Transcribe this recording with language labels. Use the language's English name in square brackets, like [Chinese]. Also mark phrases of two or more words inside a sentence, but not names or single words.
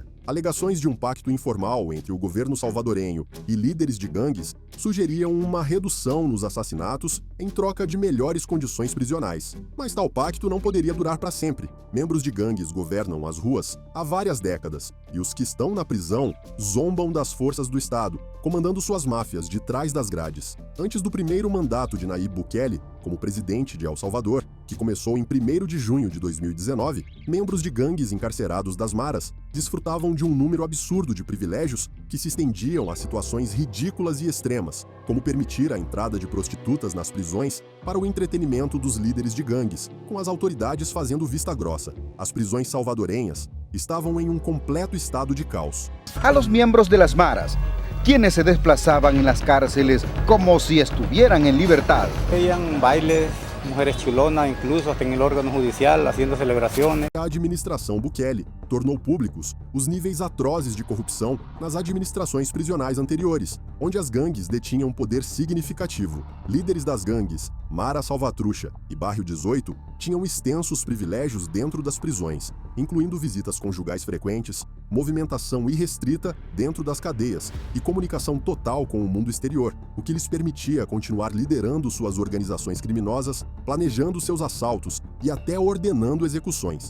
[Portuguese] Alegações de um pacto informal entre o governo salvadorenho e líderes de gangues sugeriam uma redução nos assassinatos em troca de melhores condições prisionais. Mas tal pacto não poderia durar para sempre. Membros de gangues governam as ruas há várias décadas, e os que estão na prisão zombam das forças do Estado, comandando suas máfias de trás das grades. Antes do primeiro mandato de Nayib Bukele como presidente de El Salvador, que começou em 1º de junho de 2019, membros de gangues encarcerados das maras desfrutavam de um número absurdo de privilégios que se estendiam a situações ridículas e extremas, como permitir a entrada de prostitutas nas prisões para o entretenimento dos líderes de gangues, com as autoridades fazendo vista grossa. As prisões salvadorenhas estavam em um completo estado de caos. [Spanish] A los miembros de las maras, quienes se desplazaban en las cárceles como si estuvieran en libertad. Veían bailes, mujeres chulonas, incluso hasta en el órgano judicial, haciendo celebraciones. [Portuguese] A administração Bukele tornou públicos os níveis atrozes de corrupção nas administrações prisionais anteriores, onde as gangues detinham poder significativo. Líderes das gangues, Mara Salvatrucha e Barrio 18, tinham extensos privilégios dentro das prisões, incluindo visitas conjugais frequentes, movimentação irrestrita dentro das cadeias e comunicação total com o mundo exterior, o que lhes permitia continuar liderando suas organizações criminosas, planejando seus assaltos e até ordenando execuções.